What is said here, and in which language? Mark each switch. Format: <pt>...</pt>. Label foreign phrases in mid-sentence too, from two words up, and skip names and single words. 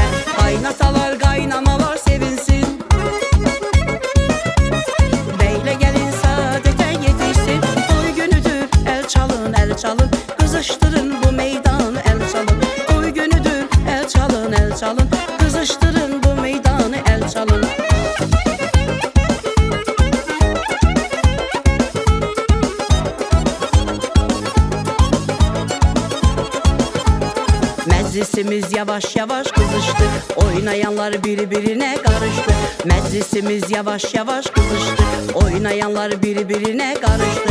<az>Qaynatalar, qaynanalar sevinsin, beylə gəlin saadətə yetişsin. Toy günüdür, əl çalın, əl çalın, qızışdırın bu meydanı, əl çalın. Toy günüdür, əl çalın, əl çalın, qızışdırın bu meydanı, əl çalın.</az> <tr>Meclisimiz yavaş yavaş kızıştı, oynayanlar birbirine karıştı. Meclisimiz yavaş yavaş kızıştı, oynayanlar birbirine karıştı.</tr>